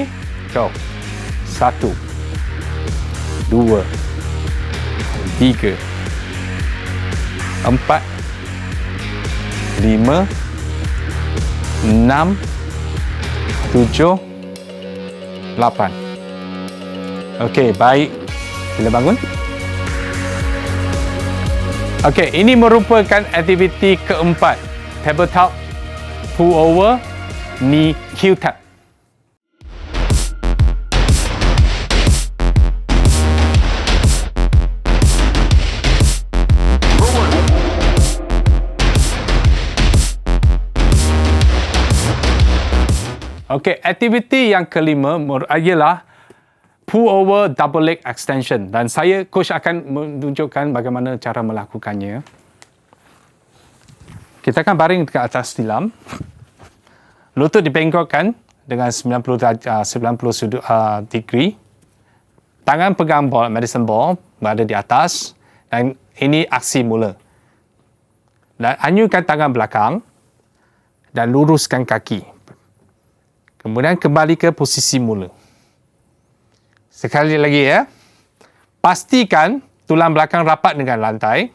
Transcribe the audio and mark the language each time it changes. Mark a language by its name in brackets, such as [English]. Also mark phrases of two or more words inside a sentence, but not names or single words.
[English] Ready? Go. 1, 2, 3, 4, 5, 6, 7, 8. [Malay] Okey, baik. Sila bangun. Okey, ini merupakan aktiviti keempat. [English] Tabletop, pull over, knee Q-tap. [Malay] Okey, aktiviti yang kelima ialah [English] pull over double leg extension [Malay] dan saya coach akan menunjukkan bagaimana cara melakukannya. Kita akan baring dekat atas tilam. Lutut dibengkokkan dengan 90 degree. Tangan pegang ball, [English] medicine ball [Malay] berada di atas dan ini aksi mula. Dan hanyutkan tangan belakang dan luruskan kaki. Kemudian kembali ke posisi mula. Sekali lagi ya. Pastikan tulang belakang rapat dengan lantai.